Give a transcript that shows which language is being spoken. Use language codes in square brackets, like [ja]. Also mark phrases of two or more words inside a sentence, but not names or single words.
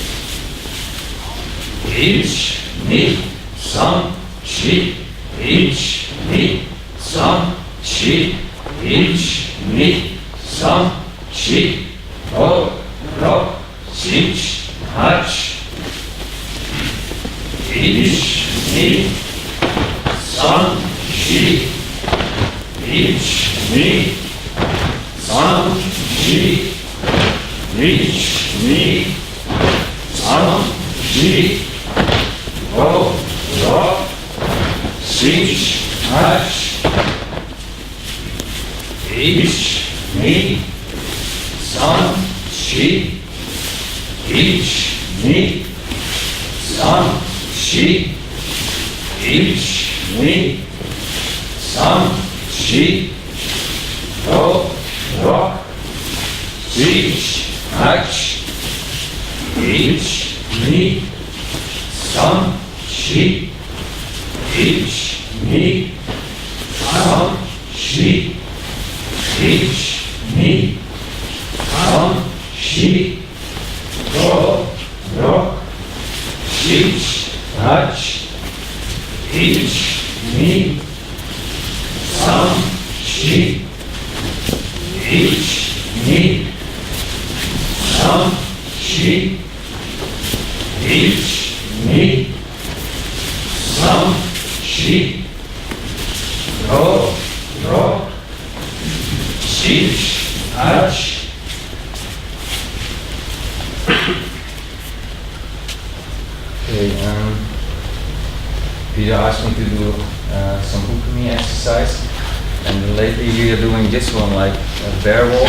[ja] いち、に、さん、し、いち、に、さん、し、いち、に、さん、し, ご、ろく、しち、はち, ich, に、さん、し、いち、に、さん、し、いち、に、さん、し, ご、ろく、しち、はち, ich, に、さん、し、いち、に、さん、し、いち、に、さん、し, ご、ろく、しち、はち、いち, ni, さん、し、いち、に、さん、し、いち、に、さん、し, ご、ろく、しち、はち、いち, に、さん、し, いち、に、さん、し、いち、に、さん、し, ご、ろく、しち、はち. [en] Okay, Peter asked me to do some Ukumi exercise, and lately we are doing this one, like a bear walk.